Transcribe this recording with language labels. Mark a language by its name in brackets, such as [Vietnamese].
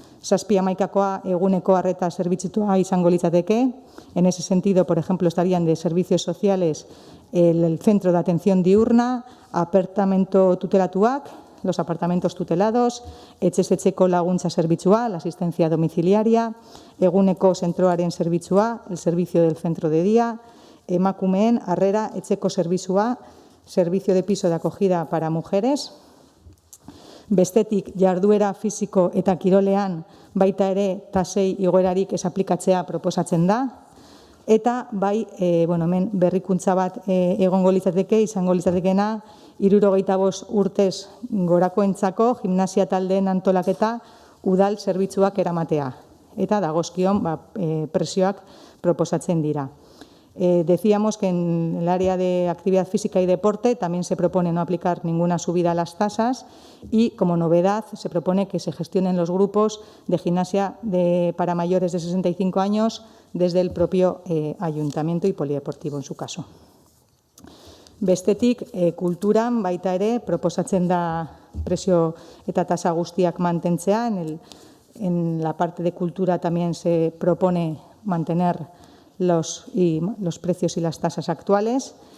[Basque] 7-11koa eguneko arreta zerbitzutua izango litzateke. [Spanish] En ese sentido, por ejemplo, estarían de servicios sociales el centro de atención diurna, [Basque] apartamento tutelatuak, [Spanish] los apartamentos tutelados, [Basque] etxez etxeko laguntza zerbitzua, [Spanish] la asistencia domiciliaria, [Basque] eguneko zentroaren zerbitzua, [Spanish] el servicio del centro de día, [Basque] emakumeen harrera etxeko zerbitzua, [Spanish] servicio de piso de acogida para mujeres. [Basque] Bestetik, jarduera fisiko eta kirolean baita ere tasei igoerarik ez aplikatzea proposatzen da. Eta bai, hemen berrikuntza bat egongo litzateke, izango litzatekena, 65 urtez gorakoentzako gimnasia taldeen antolaketa udal zerbitzuak eramatea. Eta dagozkion presioak proposatzen dira. [Spanish] Decíamos que en el área de actividad física y deporte también se propone no aplicar ninguna subida a las tasas y, como novedad, se propone que se gestionen los grupos de gimnasia para mayores de 65 años desde el propio ayuntamiento y polideportivo en su caso. [Basque] Bestetik, kulturan baita ere proposatzen da presio eta tasa guztiak mantentzea en el [Spanish] En la parte de cultura también se propone mantener los precios y las tasas actuales.